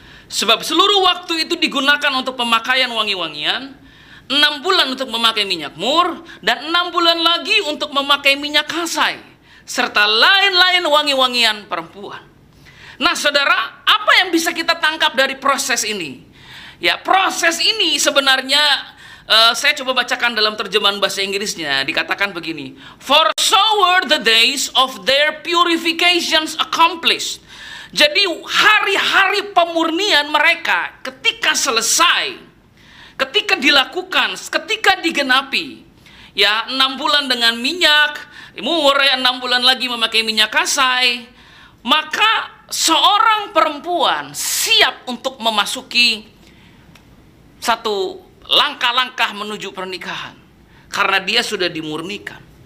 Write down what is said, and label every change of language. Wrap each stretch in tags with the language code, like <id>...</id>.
<id>Sebab seluruh waktu itu digunakan untuk pemakaian wangi-wangian, 6 bulan untuk memakai minyak mur, dan 6 bulan lagi untuk memakai minyak kasai, serta lain-lain wangi-wangian perempuan. Nah, saudara, apa yang bisa kita tangkap dari proses ini? Ya, proses ini sebenarnya saya coba bacakan dalam terjemahan bahasa Inggrisnya. Dikatakan begini.</id> <en>For so were the days of their purifications accomplished.</en> <id>Jadi hari-hari pemurnian mereka ketika selesai, ketika dilakukan, ketika digenapi, ya 6 bulan dengan minyak mur, 6 bulan lagi memakai minyak kasai, maka seorang perempuan siap untuk memasuki satu langkah-langkah menuju pernikahan karena dia sudah dimurnikan.</id>